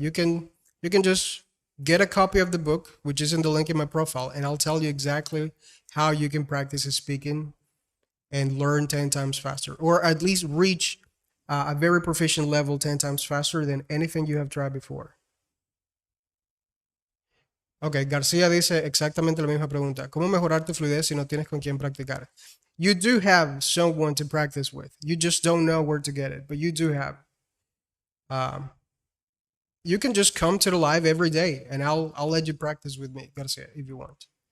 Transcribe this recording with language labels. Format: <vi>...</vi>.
<en>You can just get a copy of the book, which is in the link in my profile, and I'll tell you exactly how you can practice speaking and learn 10 times faster, or at least reach a very proficient level 10 times faster than anything you have tried before.</en> <es>Ok, García dice exactamente la misma pregunta. ¿Cómo mejorar tu fluidez si no tienes con quién practicar?</es> <en>You do have someone to practice with. You just don't know where to get it, but you do have. Um, you can just come to the live every day and I'll let you practice with me, García, if you want.</en>